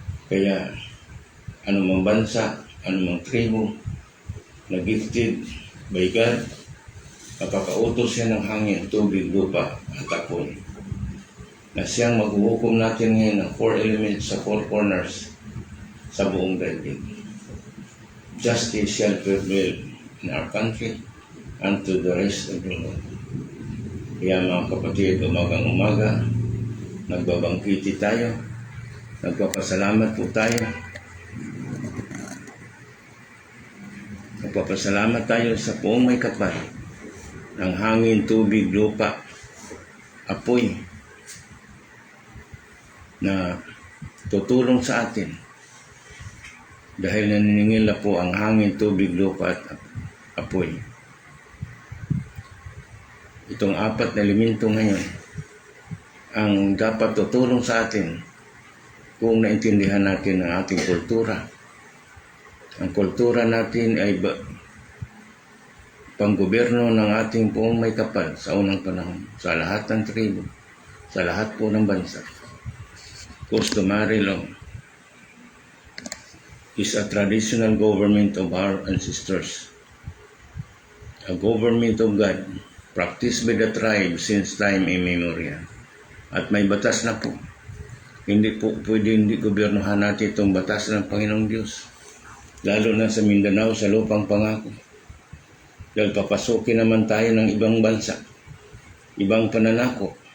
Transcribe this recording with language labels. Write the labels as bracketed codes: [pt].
[tl] Kaya anumang bansa, anumang tribo na [en] gifted by God, [tl] napakautos siya ng hangin, tubig, lupa at apoy. Na siyang maghuhukom natin ngayon ng 4 elements sa 4 corners sa buong daigdig. [en] Justice shall prevail in our country and to the rest of the world. [tl] Kaya mga kapatid, umagang-umaga, nagbabangkiti tayo, nagpapasalamat po tayo. Nagpapasalamat tayo sa buong may kapal ng hangin, tubig, lupa, apoy na tutulong sa atin dahil naniningila po ang hangin, tubig, lupa at apoy. Itong 4 na elemento ngayon ang dapat tutulong sa atin kung naintindihan natin ang ating kultura. Ang kultura natin ay panggobyerno ng ating buong may kapal sa unang panahon, sa lahat ng tribo, sa lahat po ng bansa. [en] Customary law is a traditional government of our ancestors, a government of God, practiced by the tribe since time immemorial. [tl] At may batas na po. Hindi po pwede hindi gobyernohan natin itong batas ng Panginoong Diyos. Lalo na sa Mindanao, sa lupang pangako. Dahil papasukin naman tayo ng ibang bansa, ibang pananako.